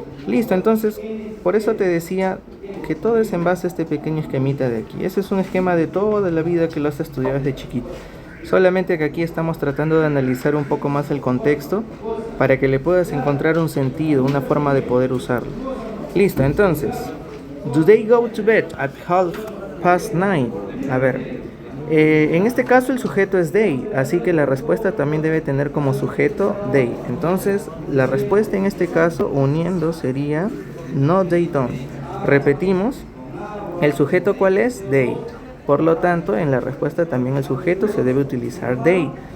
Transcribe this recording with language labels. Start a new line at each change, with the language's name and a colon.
Spanish: Listo, entonces, por eso te decía que todo es en base a este pequeño esquemita de aquí. Ese es un esquema de toda la vida que lo has estudiado desde chiquito. Solamente que aquí estamos tratando de analizar un poco más el contexto para que le puedas encontrar un sentido, una forma de poder usarlo. Listo, entonces,
English: do they go to bed at 9:30?
Spanish: A ver, en este caso el sujeto es they, así que la respuesta también debe tener como sujeto they. Entonces, la respuesta en este caso, uniendo, sería
English: no they don't.
Spanish: Repetimos, ¿el sujeto cuál es? They. Por lo tanto, en la respuesta también el sujeto se debe utilizar they.